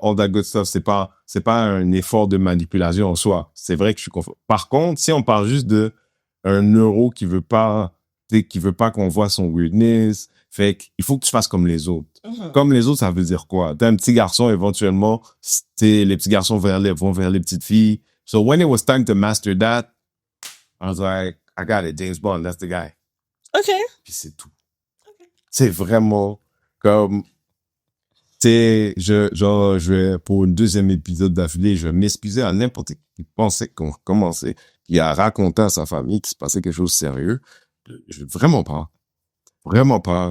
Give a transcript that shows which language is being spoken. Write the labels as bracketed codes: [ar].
[fr] All that good stuff, c'est pas un effort de manipulation en soi. C'est vrai que je suis confortable. Par contre, si on parle juste de un neuro qui veut pas qu'on voit son weirdness, fait qu'il faut que tu fasses comme les autres. Mm-hmm. Comme les autres, ça veut dire quoi? T'es un petit garçon, éventuellement, les petits garçons vont vers les petites filles. [en] So when it was time to master that, I was like, I got it, James Bond, that's the guy. OK. [fr] Puis c'est tout. C'est vraiment comme, je vais, pour une deuxième épisode d'affilée, je vais m'excuser à n'importe qui pensait qu'on commençait, qui a raconté à sa famille qu'il se passait quelque chose de sérieux. Vraiment pas. Vraiment pas.